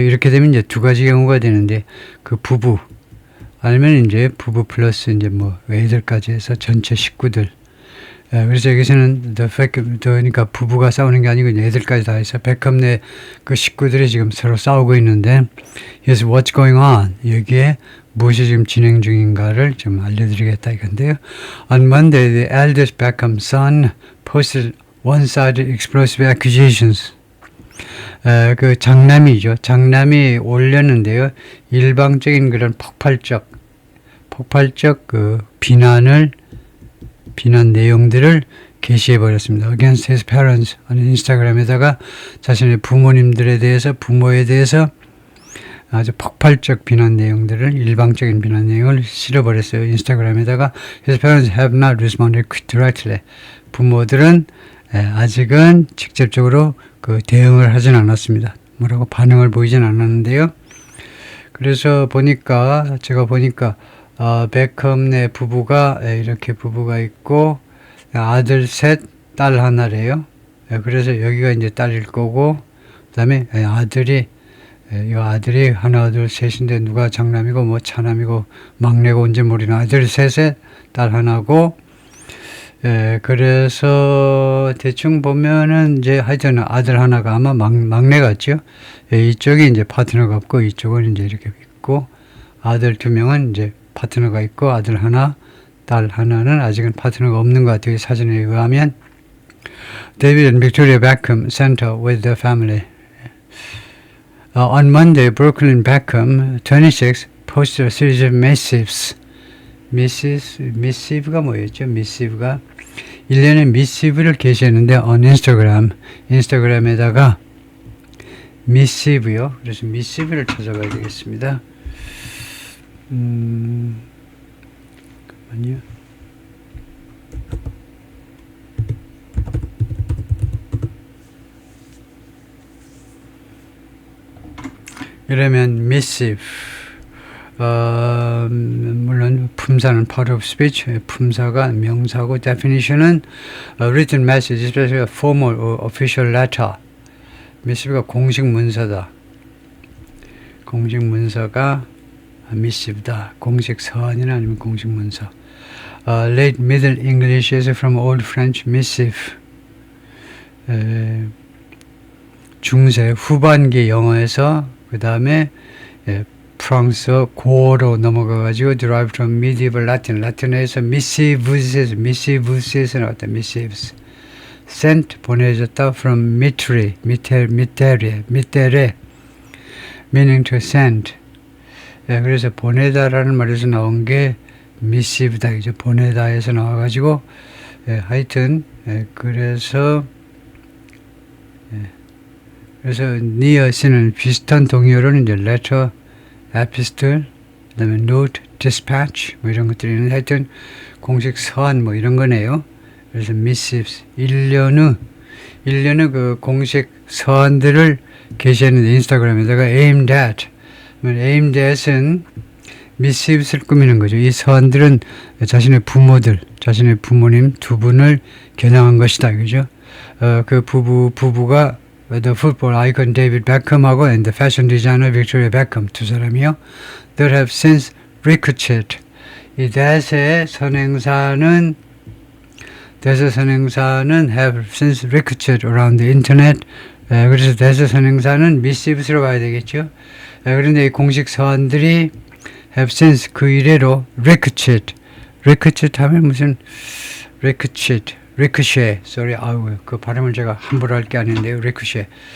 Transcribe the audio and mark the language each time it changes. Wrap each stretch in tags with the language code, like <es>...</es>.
<ko>이렇게 되면 이제 두 가지 경우가 되는데, 그 부부 아니면 이제 부부 플러스 이제 뭐 애들까지 해서 전체 식구들. 그래서 여기서는 그러니까 부부가 싸우는 게 아니고 이제 애들까지 다 해서 베컴 내 그 식구들이 지금 서로 싸우고 있는데,</ko> <en>Here's what's going on.</en> <ko>여기에 무엇이 지금 진행 중인가를 좀 알려드리겠다 이건데요.</ko> <en>On Monday, the eldest Beckham's son posted one-sided explosive accusations.</en> <ko>그 장남이죠. 장남이 올렸는데요. 일방적인 그런 폭발적 그 비난 내용들을 게시해 버렸습니다.</ko> <en>Against his parents</en> <ko>하는 인스타그램에다가 자신의 부모에 대해서 아주 폭발적 비난 내용들을 일방적인 비난 내용을 실어 버렸어요.</ko> <en>인스타그램에다가 his parents have not responded directly.</en> <ko>부모들은 아직은 직접적으로 그 대응을 하진 않았습니다. 뭐라고 반응을 보이진 않았는데요. 그래서 제가 보니까 베컴 내 부부가 이렇게 부부가 있고 아들 셋, 딸 하나래요. 그래서 여기가 이제 딸일 거고, 그다음에 이 아들이 하나, 둘, 셋인데 누가 장남이고 뭐 차남이고 막내고 뭔지 모르는 아들 셋에 딸 하나고. 그래서 대충 보면은 이제 하여튼 아들 하나가 아마 막내 같죠. 이쪽이 이제 파트너가 없고 이쪽은 이제 이렇게 있고, 아들 2명은 이제 파트너가 있고 아들 하나, 딸 하나는 아직은 파트너가 없는 것 같아요. 사진에 의하면.</ko> <en>David and Victoria Beckham Center with their family. On Monday, Brooklyn Beckham, 26, posted a series of missives.</en> <ko>미시브가 뭐였죠? 미시브가 1년에 미시브를 게시했는데 on 인스타그램에다가 미시브요. 그래서 미시브를 찾아봐야 되겠습니다. 잠깐만요. 이러면 missive. 물론 품사는</ko> <en>part of speech,</en> <ko>품사가 명사고,</ko> <en>definition은 written message, especially a formal or official letter.</en> <ko>missive가 공식 문서다. 공식 문서가 missive다. 공식 서한이나 아니면 공식 문서.</ko> <en>Late Middle English is from Old French missive.</en> <ko>중세 후반기 영어에서 그 다음에 프랑스어 고어로 넘어가가지고</ko> <en>derived from medieval Latin.</en> <ko>라틴어에서 missives에서 나왔다.</ko> <en>missives. sent 보내졌다 from mittere meaning to send.</en> <ko>그래서 보내다라는 말에서 나온 게 missive다. 이제 보내다에서 나와가지고 하여튼 그래서 니어스는 비슷한 동의어로는 이제 letter, epistle, 그다음에 note, dispatch 뭐 이런 것들이 있는데 하여튼 공식 서한 뭐 이런 거네요. 그래서 missives 1년 후 그 공식 서한들을 게시했는데 인스타그램에다가 aimed at은 missives를 꾸미는 거죠. 이 서한들은 자신의 부모님 두 분을 겨냥한 것이다. 그죠? 그 부부가</ko> <en>the football icon David Beckham하고 and the fashion designer Victoria Beckham</en> <ko>두 사람이요.</ko> <en>That have since ricocheted.</en> <ko>이 대세 선행사는</ko> <en>have since ricocheted around the internet.</en> <ko>그래서 대세 선행사는 missives로 봐야 되겠죠. 그런데 이 공식 서한들이 have since 그 이래로 ricochet 하면 무슨 ricochet, 그 발음을 제가 함부로 할 게 아닌데요.</ko> <en>ricochet.</en>